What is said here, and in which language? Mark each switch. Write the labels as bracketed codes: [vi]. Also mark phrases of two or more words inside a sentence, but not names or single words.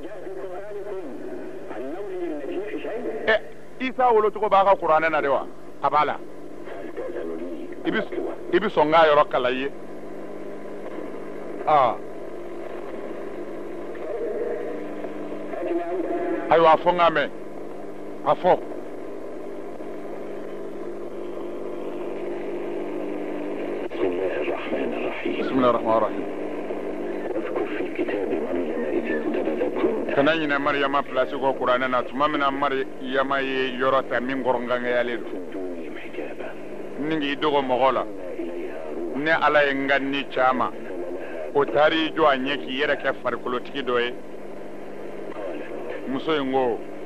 [bm] Isa wolo cogo b'a ka kuranɛ na de wa a b'a la i bɛ sɔn k'a yɔrɔ kala i ye ayiwa a fɔ n k'a mɛn a fɔ [ar] بسم الله الرحمن الرحيم [bm] kana ɲinɛ Mariyama pilasi kɔ kuranɛ na tuma min na Mariyama ye yɔrɔ ta min kɔrɔnkangayalen don ni k'i dogo mɔgɔ la ne ala ye n ka ni caman o taar'i jɔ a ɲɛ k'i yɛrɛ kɛ farikolotigi dɔ ye muso in ko